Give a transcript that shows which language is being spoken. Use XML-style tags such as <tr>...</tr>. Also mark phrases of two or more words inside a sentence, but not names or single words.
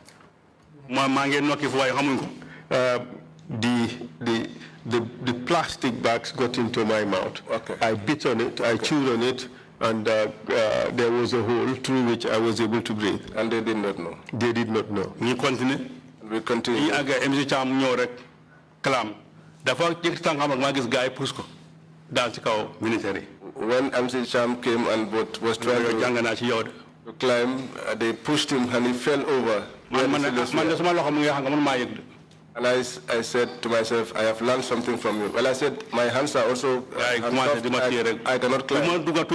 <en>The plastic bags got into my mouth. Okay. I bit on it, I chewed on it, and there was a hole through which I was able to breathe. And they did not know. They did not know. We continue. We continue.</en> <wo>MC Cham ñëw rek clam dafa jëk tangam ma gis gaay pousse ko dal ci kaw militaire.</wo> <en>When MC Cham came and was trying to climb, they pushed him and he fell over. And I said to myself, I have learned something from you. Well, I said, my hands are also handcuffed. I cannot climb.</en>